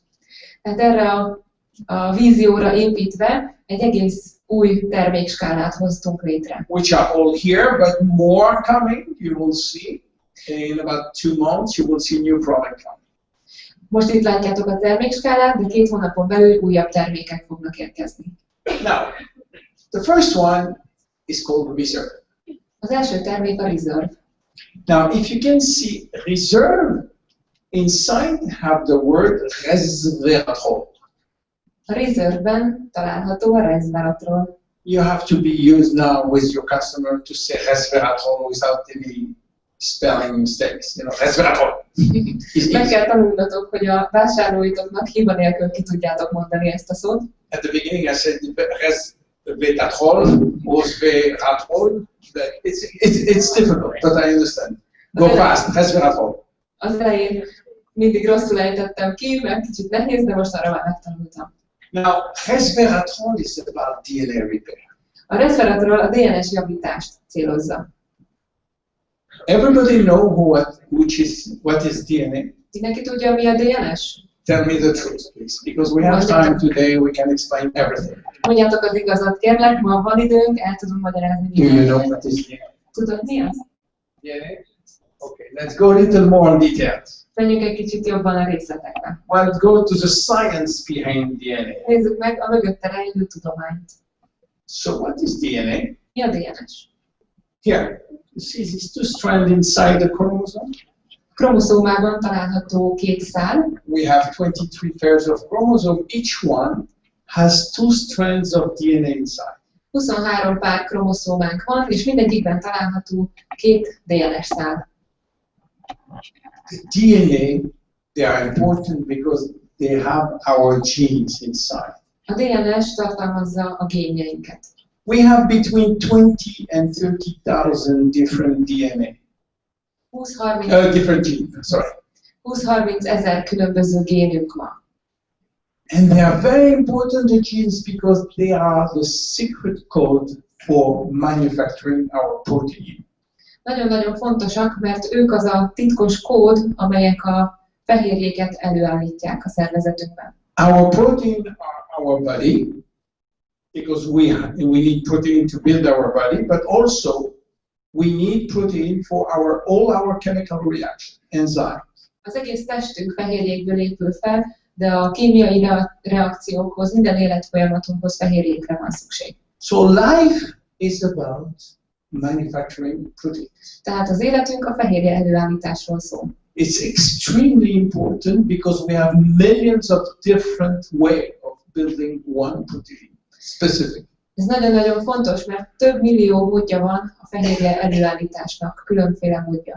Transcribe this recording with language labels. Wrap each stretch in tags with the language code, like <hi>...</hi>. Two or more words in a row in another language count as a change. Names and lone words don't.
<hu>Tehát erre a vízióra építve egy egész új termékskálát hoztunk létre.</hu> <en>Which are all here, but more coming. You will see in about 2 months. You will see new product coming.</en> <hu>Most itt látjátok a termékskálát, de 2 hónapon belül újabb termékek fognak érkezni.</hu> <en>Now, the first one is called reserve.</en> <hu>Az első termék a reserve.</hu> <en>Now, if you can see reserve, inside have the word resveratrol.</en> <hu>A reserve-ben található a resveratrol.</hu> <en>You have to be used now with your customer to say resveratrol without any spelling mistakes. You know, resveratrol.</en> <hu>Meg kell tanulnatok, hogy a vásárlóitoknak hiba nélkül ki tudjátok mondani ezt a szót.</hu> <en>At the beginning I said resveratrol, resveratrol. It's difficult, but I understand. Go fast, resveratrol.</en> <hu>Az elején mindig rosszul ejtettem ki, mert kicsit nehéz, de most arra már megtanultam.</hu> <en>Now, resveratrol is about DNA repair.</en> <hu>A resveratrol a DNS javítást célozza.</hu> <en>Everybody know what is DNA?</en> <hu>Mindenki tudja, mi a DNS?</hu> <en>Tell me the truth, please, because we have time today. We can explain everything.</en> <hu>Mondjátok az igazat, kérlek, ma van időnk, el tudom magyarázni.</hu> <en>Do you know what is DNA?</en> <hu>Tudod, mi az?</hu> <en>DNA? Okay, let's go a little more in details.</en> <hu>Menjünk egy kicsit jobban a részletekbe.</hu> <en>Well, let's go to the science behind DNA.</en> <hu>Nézzük meg a mögötte rejlő tudományt.</hu> <en>So what is DNA?</en> <hu>Mi a DNS?</hu> <en>Here, you see these 2 strands inside the chromosome?</en> <hu>Kromoszómában található 2 szál.</hu> <en>We have 23 pairs of chromosome. Each one has 2 strands of DNA inside.</en> <hu>23 pár kromoszómánk van, és mindegyikben található 2 DNS szál.</hu> <en>The DNA, they are important because they have our genes inside.</en> <hu>A DNS tartalmazza a génjeinket.</hu> <en>We have between 20 and 30,000 different DNA.</en> <hu>20-30</hu> <en>Different genes, sorry.</en> <hu>20-30 ezer különböző génünk van.</hu> <en>And they are very important, the genes, because they are the secret code for manufacturing our protein.</en> <hu>Nagyon-nagyon fontosak, mert ők az a titkos kód, amelyek a fehérjéket előállítják a szervezetünkben.</hu> <en>Our protein are our body, because we need protein to build our body, but also we need protein for all our chemical reactions, enzymes.</en> <hu>Az egész testünk fehérjékből épül fel, de a kémiai reakciókhoz, minden életfolyamatunkhoz fehérjékre van szükség.</hu> <en>So life is about manufacturing protein.</en> <hu>Tehát az életünk a fehérje előállításról szól.</hu> <en>It's extremely important because we have millions of different ways of building one protein, specific.</en> <hu>Ez nagyon-nagyon fontos, mert több millió módja van a fehérje előállításnak, különféle módja.</hu>